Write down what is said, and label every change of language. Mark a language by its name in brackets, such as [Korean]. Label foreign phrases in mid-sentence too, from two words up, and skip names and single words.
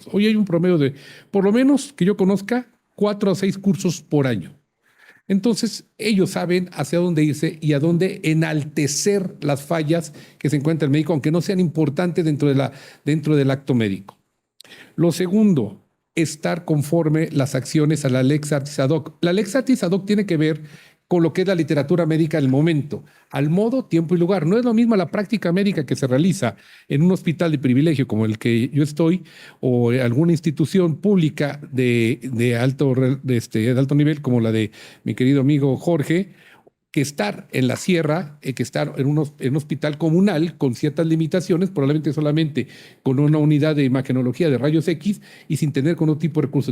[Spanish] Hoy hay un promedio de, por lo menos que yo conozca, 4 a 6 cursos por año. Entonces, ellos saben hacia dónde irse y a dónde enaltecer las fallas que se encuentra el médico, aunque no sean importantes dentro del acto médico. Lo segundo, estar conforme las acciones a la [Latin] Lex Artis ad hoc. [Spanish] La [Latin] Lex Artis ad hoc [Spanish] tiene que ver con lo que es la literatura médica del momento, al modo, tiempo y lugar. No es lo mismo la práctica médica que se realiza en un hospital de privilegio como el que yo estoy, o alguna institución pública de alto nivel como la de mi querido amigo Jorge, que estar en la sierra, que estar en un hospital comunal con ciertas limitaciones, probablemente solamente con una unidad de imagenología de rayos X y sin tener con otro tipo de recursos.